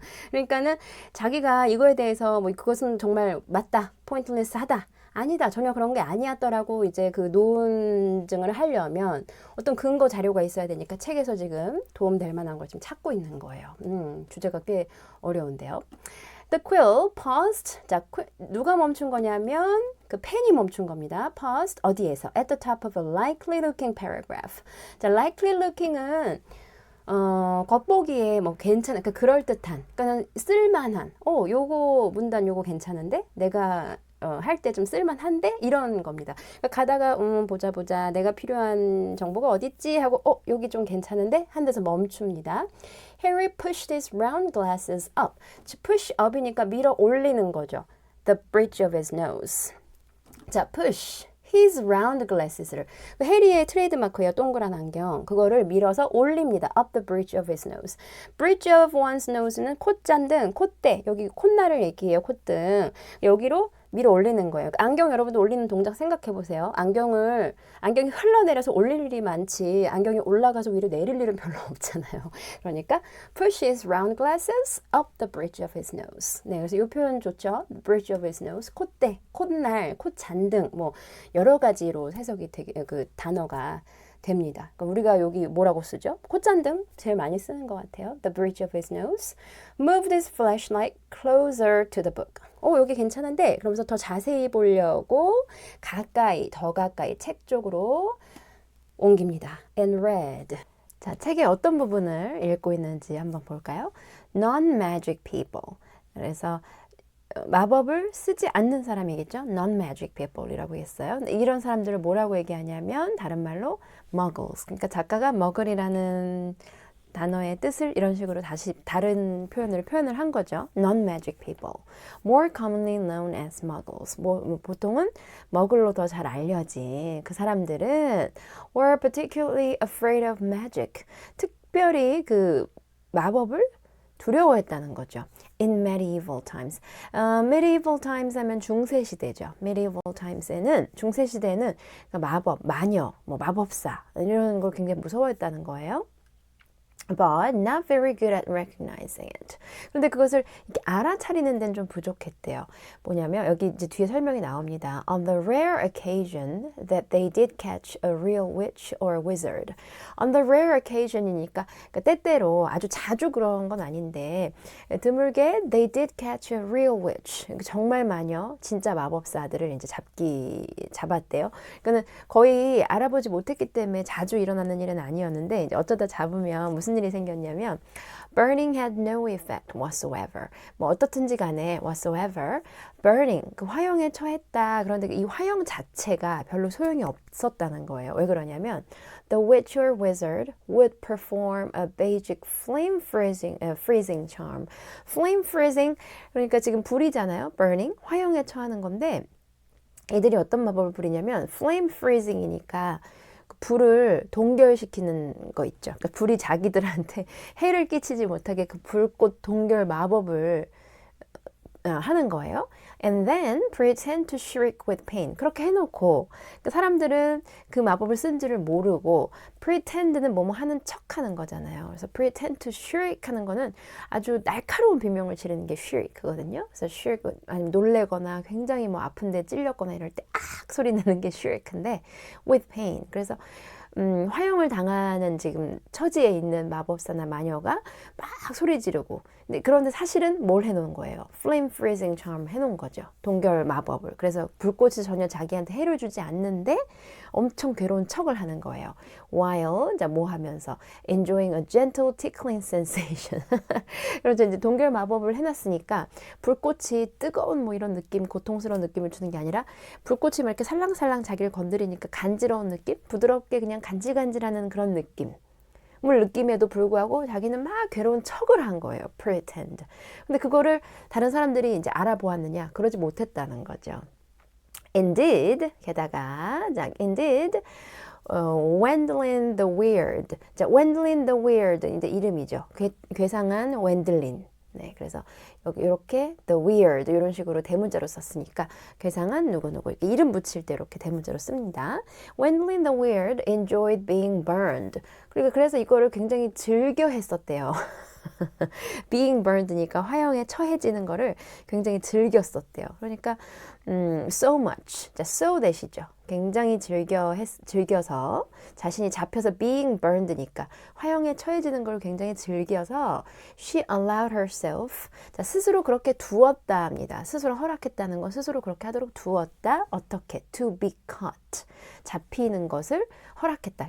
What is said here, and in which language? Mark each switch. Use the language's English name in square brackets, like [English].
[Korean] 그러니까는 자기가 이거에 대해서 뭐 그것은 정말 맞다, 포인트리스 하다, 아니다, 전혀 그런 게 아니었더라고 이제 그 논증을 하려면 어떤 근거 자료가 있어야 되니까 책에서 지금 도움될 만한 걸 지금 찾고 있는 거예요. 주제가 꽤 어려운데요. [English] The quill paused. [Korean] 자, 누가 멈춘 거냐면 그 펜이 멈춘 겁니다. paused 어디에서? [English] At the top of a likely looking paragraph. [Korean] 자, likely looking은 겉보기에 뭐 괜찮은, 그 그럴듯한, 그러니까 쓸만한, 요거 문단 요거 괜찮은데? 내가 할 때 좀 쓸만한데? 이런 겁니다. 그러니까 가다가 보자 내가 필요한 정보가 어딨지? 하고 여기 좀 괜찮은데? 한 데서 멈춥니다. [English] Harry pushed his round glasses up. [Korean] push up이니까 밀어 올리는 거죠. [English] The bridge of his nose. [Korean] 자, push. [English] his round glasses [Korean] 를 해리의 트레이드마크예요. 동그란 안경. 그거를 밀어서 올립니다. [English] up the bridge of his nose. bridge of one's nose는 [Korean] 콧잔등, 콧대. 여기 콧날을 얘기해요. 콧등. 여기로 밀어 올리는 거예요. 안경 여러분도 올리는 동작 생각해 보세요. 안경이 흘러내려서 올릴 일이 많지 안경이 올라가서 위로 내릴 일은 별로 없잖아요. [English] 그러니까 push his round glasses up the bridge of his nose. [Korean] 네, 그래서 이 표현 좋죠. [English] bridge of his nose. [Korean] 콧대, 콧날, 콧잔등 뭐 여러 가지로 해석이 되게 그 단어가 됩니다. 그러니까 우리가 여기 뭐라고 쓰죠? 콧잔등 제일 많이 쓰는 것 같아요. [English] The bridge of his nose. Moved his flashlight closer to the book. [Korean] 여기 괜찮은데? 그러면서 더 자세히 보려고 더 가까이 책 쪽으로 옮깁니다. [English] And read. [Korean] 자, 책의 어떤 부분을 읽고 있는지 한번 볼까요? [English] Non-magic people. [Korean] 그래서 마법을 쓰지 않는 사람이겠죠. [English] Non-magic people [Korean] 이라고 했어요. 이런 사람들을 뭐라고 얘기하냐면 다른 말로 muggles. 그러니까 작가가 muggle이라는 단어의 뜻을 이런 식으로 다시 다른 표현을 한 거죠. [English] Non-magic people. More commonly known as muggles. [Korean] 보통은 머글로 더 잘 알려진 그 사람들은 [English] were particularly afraid of magic. [Korean] 특별히 그 마법을 두려워했다는 거죠. [English] In medieval times. medieval times [Korean] 하면 중세시대죠. medieval times에는 중세시대에는 마법, 마녀, 마법사 이런 걸 굉장히 무서워했다는 거예요. [English] But not very good at recognizing it. [Korean] 그런데 그것을 이렇게 알아차리는 데는 좀 부족했대요. 뭐냐면 여기 이제 뒤에 설명이 나옵니다. [English] On the rare occasion that they did catch a real witch or wizard. On the rare occasion이니까 [Korean] 때때로 아주 자주 그런 건 아닌데 드물게 [English] they did catch a real witch. [Korean] 정말 마녀, 진짜 마법사들을 이제 잡았대요. 그러니까 거의 알아보지 못했기 때문에 자주 일어나는 일은 아니었는데 이제 어쩌다 잡으면 무슨 일이 생겼냐면 [English] burning had no effect whatsoever. [Korean] 어떻든지 간에 whatsoever burning 그 화형에 처했다. 그런데 이 화형 자체가 별로 소용이 없었다는 거예요. 왜 그러냐면 [English] the witch or wizard would perform a basic flame freezing charm. [Korean] flame freezing 그러니까 지금 불이잖아요. burning 화형에 처하는 건데 애들이 어떤 마법을 부리냐면 flame freezing이니까 불을 동결시키는 거 있죠. 그러니까 불이 자기들한테 해를 끼치지 못하게 그 불꽃 동결 마법을 하는 거예요. [English] And then pretend to shriek with pain. [Korean] 그렇게 해놓고 그 사람들은 그 마법을 쓴 줄을 모르고 pretend는 뭐뭐 하는 척 하는 거잖아요. 그래서 pretend to shriek 하는 거는 아주 날카로운 비명을 지르는 게 shriek거든요. 그래서 shriek 아니면 놀래거나 굉장히 아픈데 찔렸거나 이럴 때 악 소리 내는 게 shriek인데 with pain. 그래서 화형을 당하는 지금 처지에 있는 마법사나 마녀가 막 소리 지르고 그런데 사실은 뭘 해놓은 거예요? [English] Flame freezing charm [Korean] 해놓은 거죠. 동결 마법을. 그래서 불꽃이 전혀 자기한테 해를 주지 않는데 엄청 괴로운 척을 하는 거예요. [English] While, 자, [Korean] 뭐 하면서 [English] enjoying a gentle tickling sensation. [Korean] 그래서 이제 동결 마법을 해놨으니까 불꽃이 뜨거운 뭐 이런 느낌, 고통스러운 느낌을 주는 게 아니라 불꽃이 막 이렇게 살랑살랑 자기를 건드리니까 간지러운 느낌? 부드럽게 그냥 간질간질하는 그런 느낌. 물 느낌에도 불구하고 자기는 막 괴로운 척을 한 거예요. [English] pretend. [Korean] 근데 그거를 다른 사람들이 이제 알아보았느냐? 그러지 못했다는 거죠. [English] Indeed, [Korean] 게다가, [English] 자, indeed, Wendlin the Weird. [Korean] 자, Wendlin the Weird, 이제 이름이죠. 괴상한 웬들린. 네, 그래서 여기 이렇게 the weird 이런 식으로 대문자로 썼으니까 괴상한 누구누구 이렇게 이름 붙일 때 이렇게 대문자로 씁니다. [English] Wendlin the Weird enjoyed being burned. [Korean] 그래서 이거를 굉장히 즐겨 했었대요. being burned니까 화형에 처해지는 거를 굉장히 즐겼었대요. 그러니까 so much, 자, so that이죠. 굉장히 즐겨서 자신이 잡혀서 being burned니까 화형에 처해지는 걸 굉장히 즐겨서 [English] she allowed herself, [Korean] 자, 스스로 그렇게 두었다 합니다. 스스로 허락했다는 건 스스로 그렇게 하도록 두었다. 어떻게? [English] to be caught, [Korean] 잡히는 것을 허락했다.